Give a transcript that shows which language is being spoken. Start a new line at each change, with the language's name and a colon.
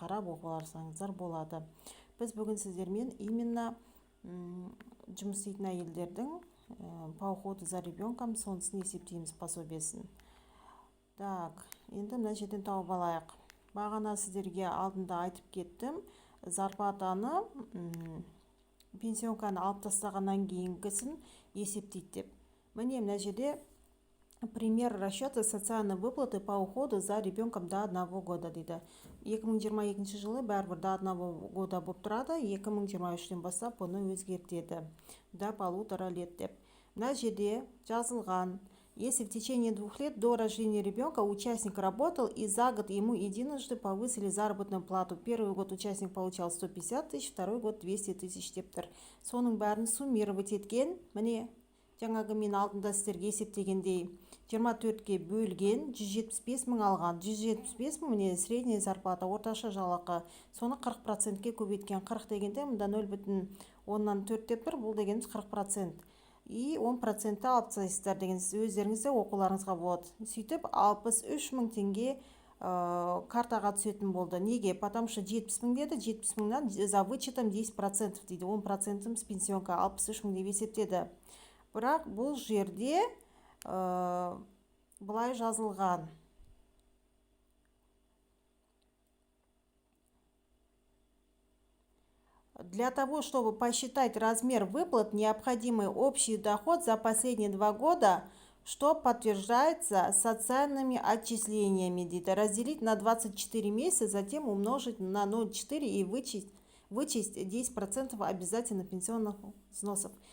Kazakh: Қарап оқып алсаңыздар болады. Біз бүгін сіздермен
Russian: именно
Kazakh: жұмыс істейтін әйелдердің
Russian: по уходу за ребенком
Kazakh: сонысын есептейміз пособиесін. Так, енді мына жерден тауып алайық. Бағана сіздерге алдында айтып кеттім. Зарплатаны пенсионканы алып тастағаннан кейінгісін есептейді деп. Міне мына жерде
Russian: пример расчета социальной выплаты по уходу за ребенком до 1 года
Kazakh: дейді. 2022 жылы бәрібір
Russian: до 1 года
Kazakh: болып тұрады, 2023-тен бастап бұны өзгертеді.
Russian: До 1,5 лет
Kazakh: деп. Мына жерде жазылған:
Russian: если в течение 2 лет до рождения ребенка участник работал и за год ему единожды повысили заработную плату. Первый год участник получал 150 тысяч, второй год 200 тысяч
Kazakh: деп тұр. Соның бәрін
Russian: суммировать
Kazakh: еткен, міне жаңағы мен алдында сіздерге есептегендей 24-ке бөлген 175 мың алған. 175 мың міне
Russian: средняя зарплата,
Kazakh: орташа жалақы. Соны 40%-ке көбейткен. 40 дегенде мұнда 0,4 деп тұр, бұл дегеніміз 40%.
Russian: И
Kazakh: 10% алып тастайсыздар деген өздеріңізде оқуларыңызға болады. Сөйтіп 63 мың теңге картаға түсетін болды. Неге?
Russian: Потому что
Kazakh: 70 мың деді, 70 мыңнан
Russian: за вычетом 10%
Kazakh: дейді. 10% пенсионка 63 мың деп есептеді. Бірақ бұл жерде бұлай жазылған:
Russian: для того, чтобы посчитать размер выплат, необходимый общий доход за последние 2 года, что подтверждается социальными отчислениями,
Kazakh: дейді,
Russian: разделить на 24 месяца, затем умножить на 0,4 и вычесть 10% обязательно пенсионных взносов.